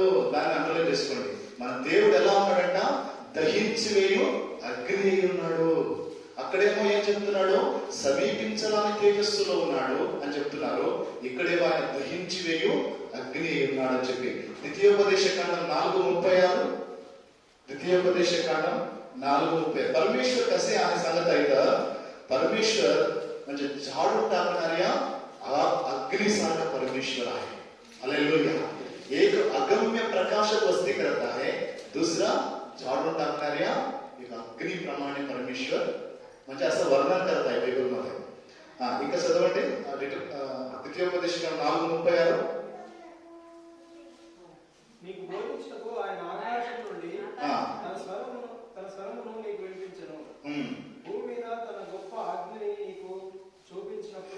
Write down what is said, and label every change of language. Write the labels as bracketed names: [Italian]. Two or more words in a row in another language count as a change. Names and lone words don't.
[Telugu] దాన్ని అండర్లైన్ చేసుకోండి. మన దేవుడు ఎలా ఉన్నాడంట? దహించి వేయు అగ్ని అయి ఉన్నాడు. అక్కడేమో ఏం చెప్తున్నాడు? సమీపించడానికి తేజస్సులో ఉన్నాడు అని చెప్తున్నారు. ఇక్కడేమో ఆయన దహించి వేయు అగ్ని అయి ఉన్నాడు అని చెప్పి ద్వితీయోపదేశ కాండం 4:36. [Marathi] द्वितीयोपदेश कांडम 4:30. परमेश्वर कसे आहे सांगत आहेत. परमेश्वर म्हणजे झाडून टाकणाऱ्या अग्निसारखा परमेश्वर आहे. हालेलुया. एक अगम्य प्रकाशात वस्ती करत आहे, दुसरा झाडून टाकणाऱ्या एक अग्निप्रमाणे परमेश्वर म्हणजे असं वर्णन करत आहे बायबल मध्ये. [Telugu] ఇంకా చదవండి ద్వితీయోపదేశ కాండం 4:36. నీకు బోధించుటకు ఆయన ఆకాశం నుండి తన స్వరమును నీకు వినిపించెను. భూమి మీద తన గొప్ప అగ్నిని నీకు చూపించినప్పుడు,